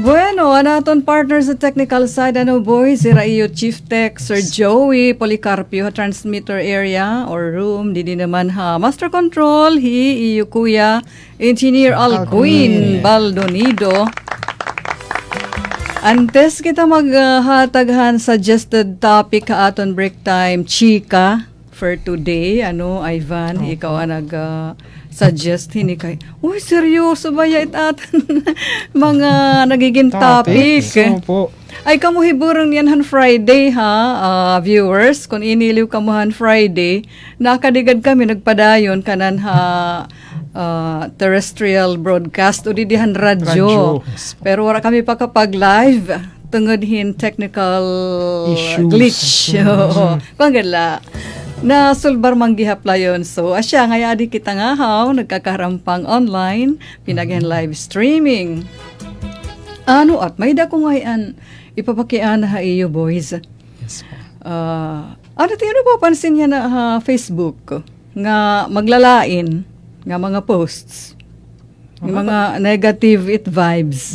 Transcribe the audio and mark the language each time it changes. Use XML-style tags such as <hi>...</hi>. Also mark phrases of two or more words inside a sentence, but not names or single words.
<war>Bueno, anaton partner sa</war> <en>technical side,</en> <war>boys, si Raiyo Chief Tech, Sir Joey Policarpio,</war> <en>transmitter area or room,</en> <war>didi naman ha, Master Control, iyo kuya, Engineer Alcuin Baldonido. Antes kita maghataghan</war> <en>suggested topic</en> <war>ka aton</war> <en>break time,</en> <war>chika,</war> <en>for today,</en> <war>Ivan, ikaw ang suggest hini kay, uy, seryoso ba ya atan mga nagiging topic? Opo. Ay, kamuhiburang yan han Friday, ha, viewers. Kung iniliw kamuhan Friday, nakadigad kami, nagpadayon kanan ha,</war> <en>terrestrial broadcast</en> <war>o didihan radyo. Pero wala kami pa kapag live tungod hin technical Issues. glitch. Oo. Pangala. Na sulbar manggihap layon. So, asya nga yadi kita nga haw, nagkakarampang online, pinagyan</war> <en>live streaming.</en> <war>At may dako ngayon, ipapakian ha iyo, boys. Yes po. Tayo napapansin niya na Facebook, nga maglalain, nga mga posts, yung mga</war> <en>negative vibes.</en>